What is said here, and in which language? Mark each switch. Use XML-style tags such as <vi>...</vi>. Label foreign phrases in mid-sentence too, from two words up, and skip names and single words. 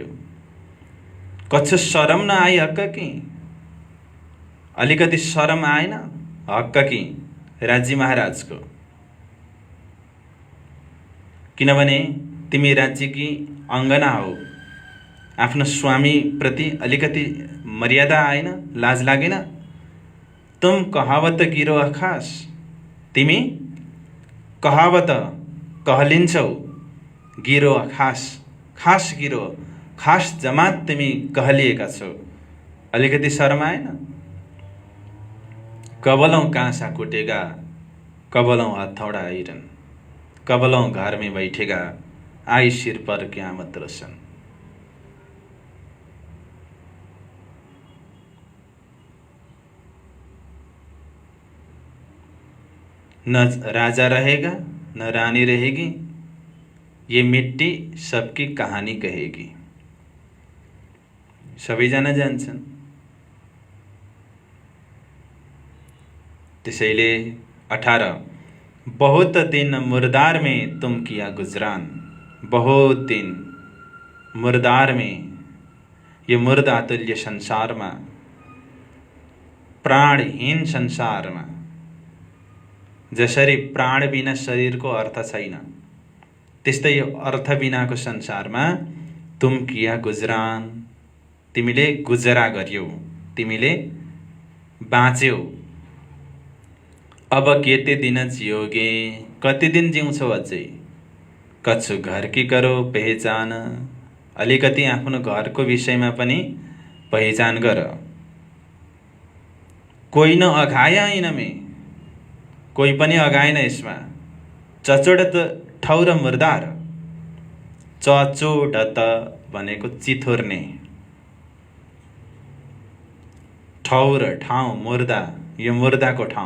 <hi>कच्छ शरम न आई हक्क कि,</hi> <ne>अलिकति शरम आएन हक्क कि राज्य महाराजको। किनभने तिमी राज्यकी अङ्गना हौ, आफ्नो स्वामी प्रति अलिकति मर्यादा आएन, लाज लागेन।</ne> <hi>तुम कहावत गिरो खास,</hi> <ne>तिमी कहावत कहलिन्छौ, गिरो खास, खास गिरो, खास जमात तिमी कहलिएका छौ। अलिकति शर्म आएन।</ne> <hi>कबलौं काँसा कुटेगा, कबलौं हथौडा ऐरन, कबलौं घर में बैठेगा, आई सिर पर क्यामत रोशन। न राजा रहेगा न रानी रहेगी, ये मिट्टी सबकी कहानी कहेगी।</hi> <ne>सबैजना जान्छन्। त्यसैले</ne> <hi>18 बहुत दिन मुर्दार में तुम किया गुजरान, बहुत दिन मुर्दार में,</hi> <ne>ये मुर्दा तुल्य संसारमा, प्राणहीन संसारमा, जसरी प्राण बिना शरीरको अर्थ छैन, त्यस्तै यो अर्थ बिनाको संसारमा</ne> <hi>तुम किया गुजरान,</hi> <ne>तिमीले गुजरा गर्यौ, तिमीले बाँच्यौ।</ne> <hi>अब केते दिन जियोगे,</hi> <ne>कति दिन जिउँछौ अझै।</ne> <hi>कछु घर की करो पहिचान,</hi> <ne>अलिकति आफ्नो घरको विषयमा पनि पहिचान गर।</ne> <hi>कोही न अघाया इनमे,</hi> <ne>कोही पनि अगाएन यसमा।</ne> <hi>चचोडत ठौर मुर्दार।</hi> <ne>चचोडत भनेको चिथोर्ने, ठौर ठाउँ, मुर्दा यो मुर्दाको ठाउँ।</ne>